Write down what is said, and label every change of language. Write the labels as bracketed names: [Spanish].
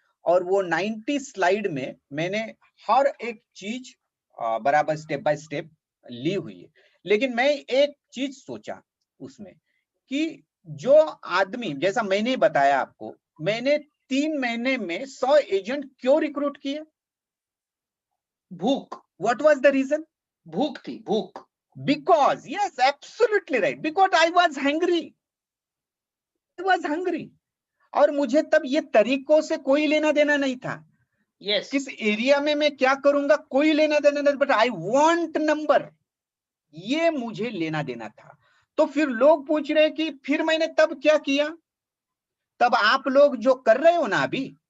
[Hindi] और वो 90 स्लाइड में मैंने हर एक चीज बराबर स्टेप बाय स्टेप ली हुई है। लेकिन मैं एक चीज सोचा उसमें कि जो आदमी, जैसा मैंने बताया आपको, मैंने 3 महीने में 100 एजेंट क्यों रिक्रूट किए, भूख, [English] What was the reason? [Hindi] भूख थी, भूख। [English] Because, yes, absolutely right. Because I was hungry. I was hungry. [Hindi] और मुझे तब ये तरीकों से कोई लेना देना नहीं था। [English] yes, [Hindi] किस एरिया में मैं क्या करूंगा कोई लेना देना नहीं, [English] but I want number, [Hindi] ये मुझे लेना देना था। तो फिर लोग पूछ रहे कि फिर मैंने तब क्या किया? तब आप लोग जो कर रहे हो ना अभी,